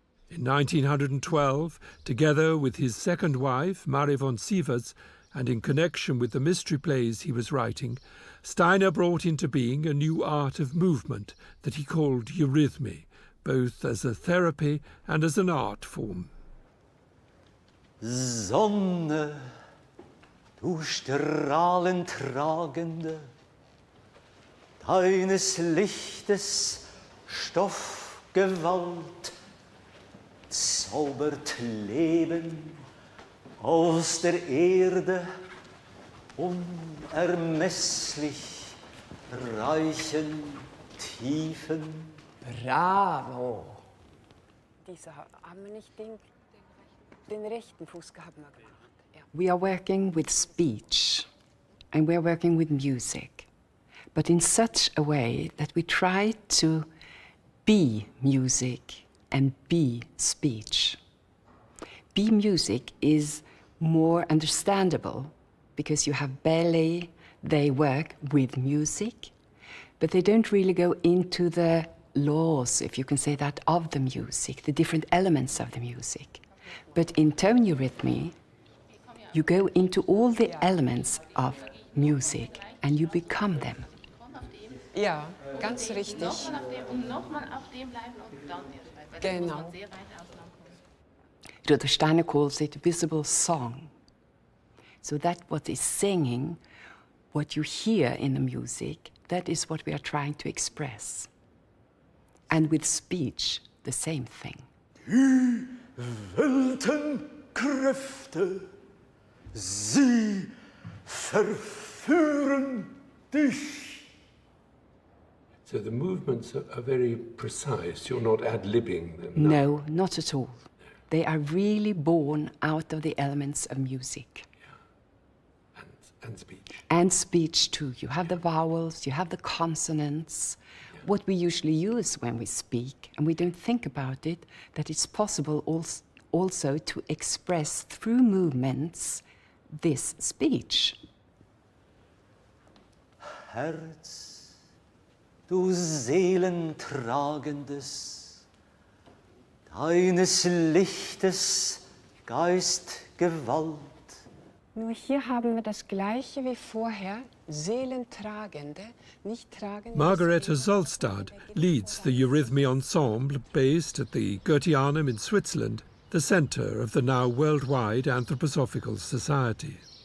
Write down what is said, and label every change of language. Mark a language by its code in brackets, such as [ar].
[en] In 1912, together with his second wife, Marie von Sievers, and in connection with the mystery plays he was writing, Steiner brought into being a new art of movement that he called eurythmy, both as a therapy and as an art form. [de] Sonne, du strahlentragende, deines Lichtes Stoffgewalt, zaubert Leben aus der Erde, unermesslich reichen Tiefen. Bravo! Diese haben wir nicht den rechten Fuß gehabt. [en] We are working with speech and we are working with music, but in such a way that we try to be music and be speech. Be music is more understandable because you have ballet, they work with music, but they don't really go into the laws, if you can say that, of the music, the different elements of the music. But in tone eurythmy, you go into all the elements of music and you become them. [de] Ja, ganz richtig. Genau. [en] Rudolf Steiner calls it visible song. So that what is singing, what you hear in the music, that is what we are trying to express. And with speech, the same thing. [de] Die Weltenkräfte, sie verführen dich. [en] So the movements are very precise. You're not ad-libbing them. No, not at all. They are really born out of the elements of music. And speech. And speech too. You have the vowels, you have the consonants. What we usually use when we speak, and we don't think about it, that it's possible also to express through movements this speech. [de] Herz, du Seelentragendes, deines Lichtes Geistgewalt. Nur hier haben wir das Gleiche wie vorher, Seelentragende, nicht tragende. [en] Margareta Solstad leads the Eurythmy Ensemble based at the Goetheanum in Switzerland, the centre of the now worldwide Anthroposophical Society.